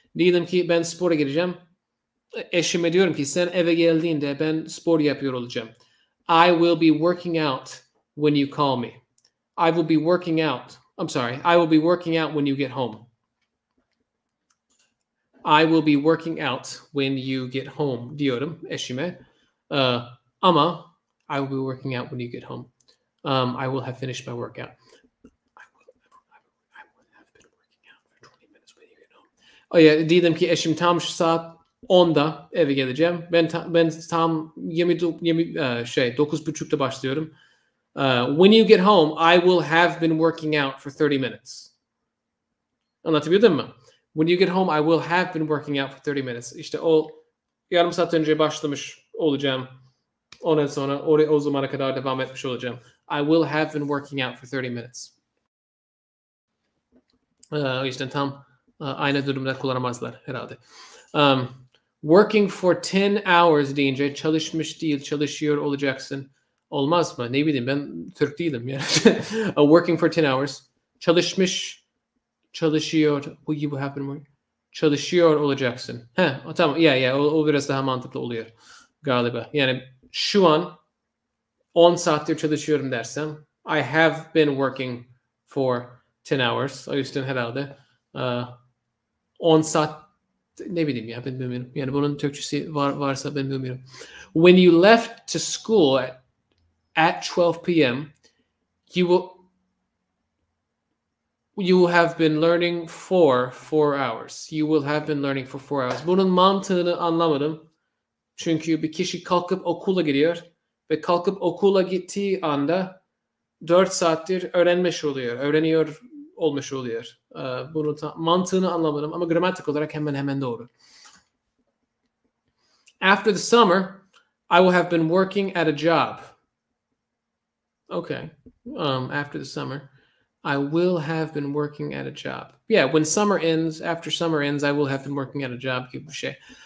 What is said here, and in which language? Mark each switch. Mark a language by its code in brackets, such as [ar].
[tr] Diyelim ki ben spora gireceğim. Eşime diyorum ki sen eve geldiğinde ben spor yapıyor olacağım. [en] I will be working out when you call me. I will be working out. I'm sorry. I will be working out when you get home. I will be working out when you get home [tr] diyorum eşime. [en] Ama I will be working out when you get home. I will have finished my workout. I will have been working out for 20 minutes when you get home. [tr] Diyelim ki eşim tam şu saat 10'da eve geleceğim. Ben tam 9:30'da başlıyorum. [en] When you get home, I will have been working out for 30 minutes. [tr] Anlatabildim mi? [en] When you get home, I will have been working out for 30 minutes. [tr] İşte o yarım saat önce başlamış olacağım. Ondan sonra o zamana kadar devam etmiş olacağım. [en] I will have been working out for 30 minutes. [tr] İşte tam aynı durumda kullanamazlar herhalde. [en] Working for 10 hours [tr] deyince çalışmış değil, çalışıyor olacaksın. Olmaz mı? Ne bileyim, ben Türk değilim. Yani. [en] Working for 10 hours. [tr] Çalışıyor. [en] You will have been working. [tr] Çalışıyor olacaksın. Tamam. O biraz daha mantıklı oluyor galiba. Yani şu an 10 saattir çalışıyorum dersem [en] I have been working for 10 hours. [tr] O yüzden herhalde 10 saat ne bileyim ya, ben bilmiyorum. Yani bunun Türkçesi varsa ben bilmiyorum. [en] When you left to school at 12 p.m. You will have been learning for 4 hours. You will have been learning for 4 hours. [tr] Bunun mantığını anlamadım. Çünkü bir kişi kalkıp okula gidiyor ve kalkıp okula gittiği anda 4 saattir öğreniyor olmuş oluyor. Bunun mantığını anlamadım ama gramatik olarak hemen doğru. [en] After the summer, I will have been working at a job. Okay. After the summer, I will have been working at a job. Yeah, when summer ends, after summer ends, I will have been working at a job [tr] gibi bir şey.